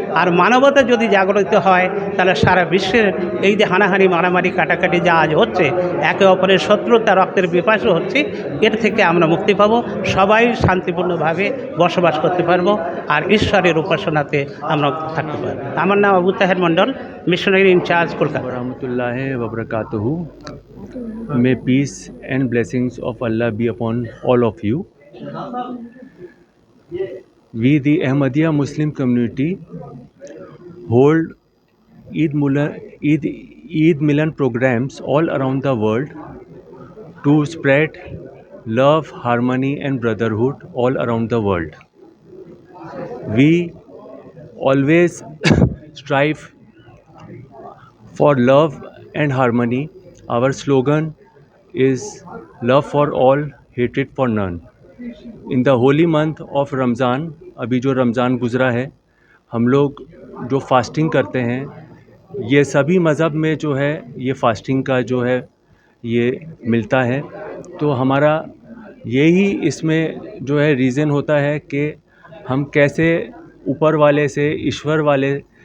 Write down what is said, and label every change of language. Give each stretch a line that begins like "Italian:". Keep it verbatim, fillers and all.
Bangla: আর মানবতা যদি জাগ্রত হয়, তাহলে সারা বিশ্বের এই যে হানাহানি, মারামারি, কাটাকাটি যা আজ হচ্ছে, একে অপরের শত্রুতা, রক্তের বিপাশও হচ্ছে, এর থেকে আমরা মুক্তি পাব, সবাই শান্তিপূর্ণভাবে বসবাস করতে পারব, আর ঈশ্বরের উপাসনাতে আমরা থাকতে পারব। আমার নাম আবু তাহের মণ্ডল, মিশনারি ইনচার্জ কলকাতা।
Arabic: रहमतुल्लाह व बरकातहू।
English: May peace and blessings of Allah be upon all of you. We the Ahmadiyya Muslim community hold Eid मुलन Eid Eid Milan programs all around the world to spread love, harmony and brotherhood all around the world. We always strive for love and harmony. Our slogan is love for all, hatred for none. In the holy month of Ramzan,
Hindi: अभी जो रमज़ान गुज़रा है, हम लोग जो fasting करते हैं, ये सभी मज़हब में जो है ये फास्टिंग का जो है ये मिलता है। तो हमारा यही इसमें जो है रीज़न होता है कि हम कैसे ऊपर वाले से, ईश्वर वाले